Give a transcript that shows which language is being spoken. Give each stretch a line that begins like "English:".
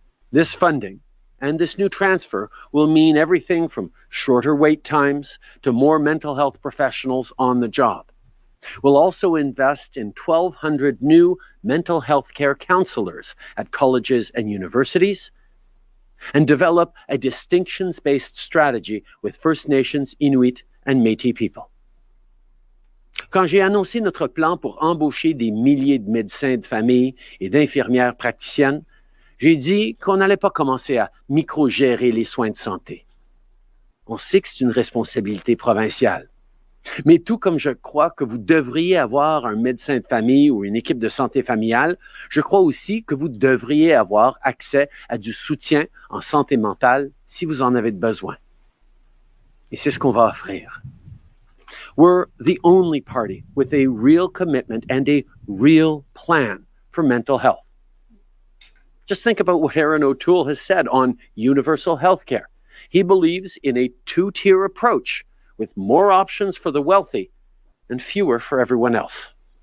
English: This funding and this new transfer will mean everything from shorter wait times to more mental health professionals on the job. We'll also invest in 1,200 new mental health care counselors at colleges and universities, and develop a distinctions-based strategy with First Nations, Inuit, and Métis people.
French: Quand j'ai annoncé notre plan pour embaucher des milliers de médecins de famille et d'infirmières praticiennes, j'ai dit qu'on n'allait pas commencer à micro-gérer les soins de santé. On sait que c'est une responsabilité provinciale. Mais tout comme je crois que vous devriez avoir un médecin de famille ou une équipe de santé familiale, je crois aussi que vous devriez avoir accès à du soutien en santé mentale si vous en avez besoin. Et c'est ce qu'on va offrir.
English: We're the only party with a real commitment and a real plan for mental health. Just think about what Erin O'Toole has said on universal health care. He believes in a two-tier approach with more options for the wealthy and fewer for everyone else.